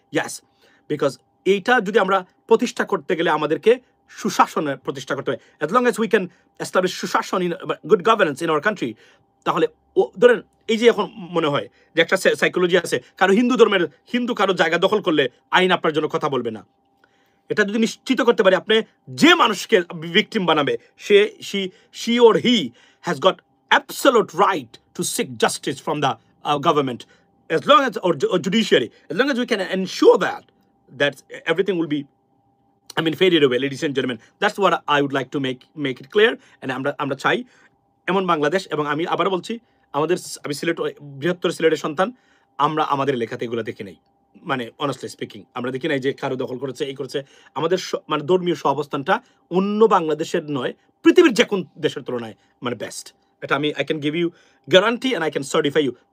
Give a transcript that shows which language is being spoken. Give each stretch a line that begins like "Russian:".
English: yes, because
Bangla: এইটা যদি আমরা প্রতিষ্ঠা করতে গেলে আমাদেরকে সুশাসনের প্রতিষ্ঠা করতে হবে।
English: as long as we can establish সুশাসন in good governance in our country,
Bangla: তাহলে ধরেন এই যে এখন মনে হয় যে একটা সাইকোলজি আছে, কারো হিন্দু কারো জায়গা দখল করলে আইন আপনার জন্য কথা বলবে না। এটা যদি নিশ্চিত করতে পারে আপনি যে মানুষকে ভিকটিম বানাবে
English: she or he has got absolute right to seek justice from the government, as long as or judiciary, as long as we can ensure that everything will be faded away, ladies and gentlemen. That's what I would like to make it clear.
Bangla: And আমরা চাই এমন বাংলাদেশ। এবং আমি আবার বলছি, আমি বৃহত্তর সিলেটের সন্তান, আমরা আমাদের লেখাতে এগুলো দেখি নাই, মানে
English: honestly speaking
Bangla: আমরা দেখি নাই যে কারো দখল করেছে, এই করেছে। আমাদের মানে ধর্মীয় সহাবস্থানটা অন্য বাংলাদেশের নয়, পৃথিবীর যে কোন দেশের তুলনায় মানে বেস্ট। এটা
English: I can give you guarantee and I can certify you.